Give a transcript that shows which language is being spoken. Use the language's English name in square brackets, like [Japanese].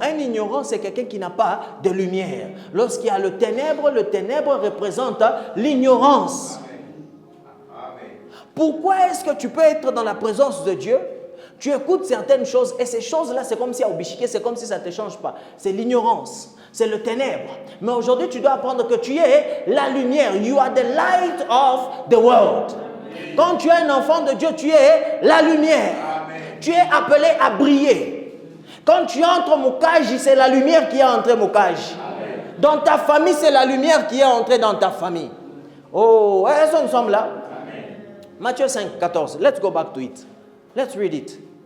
[French] Un ignorant, c'est quelqu'un qui n'a pas de lumière. Lorsqu'il y a le ténèbre représente l'ignorance. Pourquoi est-ce que tu peux être dans la présence de Dieu? Tu écoutes certaines choses et ces choses-là, c'est comme si à Obishike, c'est comme si ça ne te change pas. C'est l'ignorance, c'est le ténèbre. Mais aujourd'hui, tu dois apprendre que tu es la lumière. [English] You are the light of the world. [French] Quand tu es un enfant de Dieu, tu es la lumière. Tu es appelé à briller. Quand tu entres au Mukaji, c'est la lumière qui est entrée au Mukaji. Dans ta famille, c'est la lumière qui est entrée dans ta famille. Oh, est-ce que nous sommes là? [English] Amen. Matthieu 5, 14. Let's go back to it. Let's read it.